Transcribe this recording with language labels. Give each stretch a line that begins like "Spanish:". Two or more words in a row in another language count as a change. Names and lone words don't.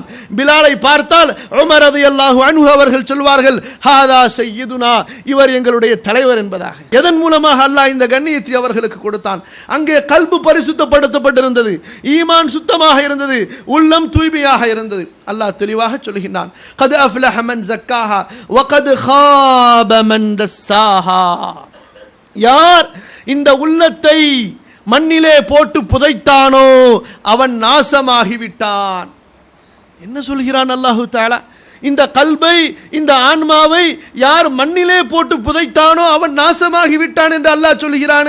Tamil: பிலாலை பார்த்தால் உமர்
Arabic: رضي الله عنه
Tamil: அவர்கள் சொல்வார்கள்,
Arabic: هذا سيدنا,
Tamil: இவர் எங்களுடைய தலைவர் என்பதாக. எதன் மூலமாக அல்லாஹ் இந்த கண்ணியத்தை அவர்களுக்கு கொடுத்தான்? அங்கே கல்பு பரிசுத்தப்படுத்தப்பட்டிருந்தது, ஈமான் சுத்தமாக இருந்தது, உள்ளம் தூய்மையாக இருந்தது. அல்லாஹ் தெளிவாக சொல்கின்றான்,
Arabic: قد أفلح من زكاها وقد خاب من دساها.
Tamil: யார் இந்த உள்ளத்தை மண்ணிலே போட்டு புதைத்தானோ அவன் நாசமாகிவிட்டான். என்ன சொல்கிறான்
Arabic: الله تعالى?
Tamil: இந்த கல்பை, இந்த ஆன்மாவை யார் மண்ணிலே போட்டு புதைத்தானோ அவன் நாசமாகிவிட்டான் என்று அல்லாஹ் சொல்கிறானே.